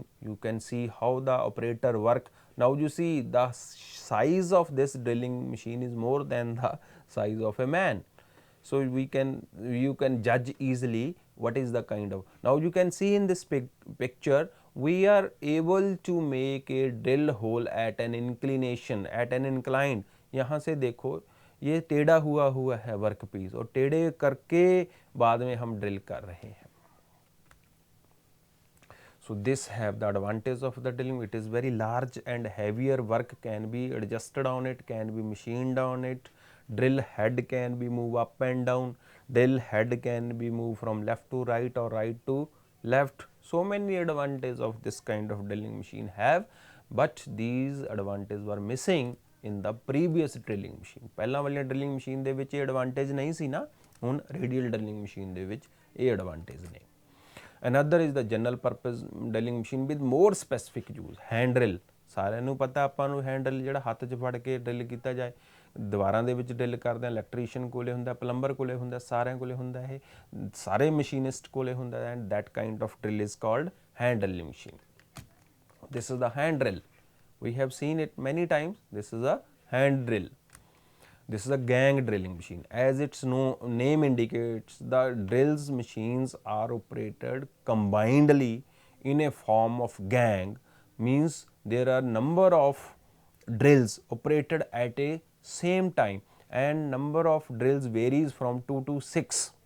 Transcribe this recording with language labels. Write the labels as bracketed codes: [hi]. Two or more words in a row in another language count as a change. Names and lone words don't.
[en] You can see how the operator work. Now you see the size of this drilling machine is more than the size of a man. So you can judge easily what is the kind of. Now you can see in this picture, we are able to make a drill hole at an inclination, at an incline. [hi] यहाँ से देखो ये टेढ़ा हुआ है [en] work piece [hi] और टेढ़े करके बाद में हम ड्रिल कर रहे हैं. [en] So this have the advantage of the drilling. It is very large and heavier work can be adjusted on it, can be machined on it. Drill head can be moved up and down. Drill head can be moved from left to right or right to left. So many advantages of this kind of drilling machine have, but these advantages were missing in the previous drilling machine. [pa] ਪਹਿਲਾਂ ਵਾਲੀ [en] drilling machine [pa] ਦੇ ਵਿੱਚ ਇਹ advantage नहीं ਸੀ ना, ਹੁਣ [en] radial drilling machine [pa] ਦੇ ਵਿੱਚ ਇਹ advantage ਨੇ. [en] Another is the general purpose drilling machine with more specific use. Hand drill, [pa] ਸਾਰਿਆਂ ਨੂੰ ਪਤਾ ਆਪਾਂ ਨੂੰ [en] hand drill [pa] ਜਿਹੜਾ ਹੱਥ 'ਚ ਫੜ ਕੇ ਡਰਿਲ ਕੀਤਾ ਜਾਏ, ਦੀਵਾਰਾਂ ਦੇ ਵਿੱਚ ਡਰਿਲ ਕਰਦੇ ਆ, ਇਲੈਕਟ੍ਰੀਸ਼ੀਅਨ ਕੋਲੇ ਹੁੰਦਾ, ਪਲੰਬਰ ਕੋਲੇ ਹੁੰਦਾ, ਸਾਰਿਆਂ ਕੋਲੇ ਹੁੰਦਾ, ਇਹ ਸਾਰੇ ਮਸ਼ੀਨਿਸਟ ਕੋਲੇ ਹੁੰਦਾ, [en] and that kind of drill is called hand drilling machine. This is the hand drill. We have seen it many times. This is a hand drill. This is a gang drilling machine. As its name indicates, the drills machines are operated combinedly in a form of gang, means there are number of drills operated at a same time and number of drills varies from 2 to 6.